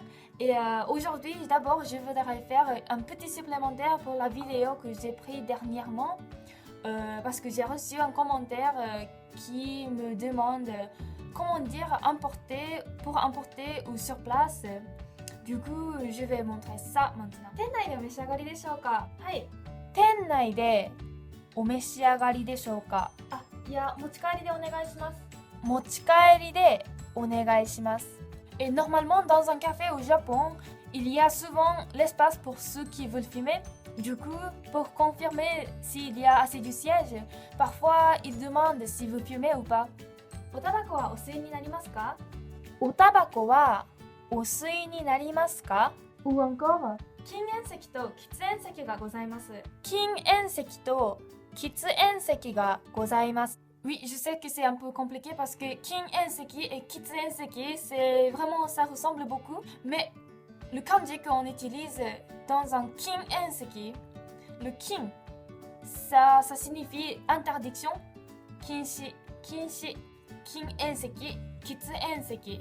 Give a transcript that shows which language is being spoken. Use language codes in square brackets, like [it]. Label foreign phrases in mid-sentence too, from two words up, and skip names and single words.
[fr] Et aujourd'hui, d'abord, je voudrais faire un petit supplémentaire pour la vidéo que j'ai prise dernièrement. Parce que j'ai reçu un commentaire qui me demande comment dire pour importer ou sur place. Du coup, je vais montrer ça maintenant. [ja] 店内でお召し上がりでしょうか？はい。店内でお召し上がりでしょうか？あ、いや、持ち帰りでお願いします。持ち帰りでお願いします。 [fr] Et normalement, dans un café au Japon, il y a souvent l'espace pour ceux qui veulent fumer. Du coup, pour confirmer s'il y a assez du siège, parfois ils demandent si vous fumez ou pas. [ja] おタバコはお吸いになりますか？おタバコはお吸いになりますか？ [fr] Ou encore [ja] 禁煙席と喫煙席がございます。禁煙席と喫煙席がございます。 [fr] Oui, je sais que c'est un peu compliqué parce que king enseki et kitsenseki, c'est vraiment, ça ressemble beaucoup. Mais le kanji qu'on utilise dans un king enseki, le king, ça signifie interdiction. [ja] 禁止、禁止、禁煙席、喫煙席.